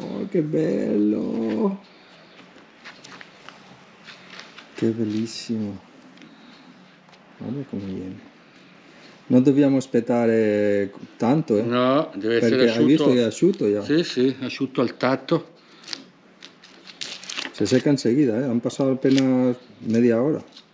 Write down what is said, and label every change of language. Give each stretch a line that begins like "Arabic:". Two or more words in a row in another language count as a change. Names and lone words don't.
Italian: che bello! Che bellissimo! Guarda come viene. Non dobbiamo aspettare tanto, eh? No, deve essere Perché hai visto asciutto. che è asciutto già. Sì, sì, asciutto al tatto.
Spanish: Se seca enseguida, ¿eh? Han pasado apenas media hora.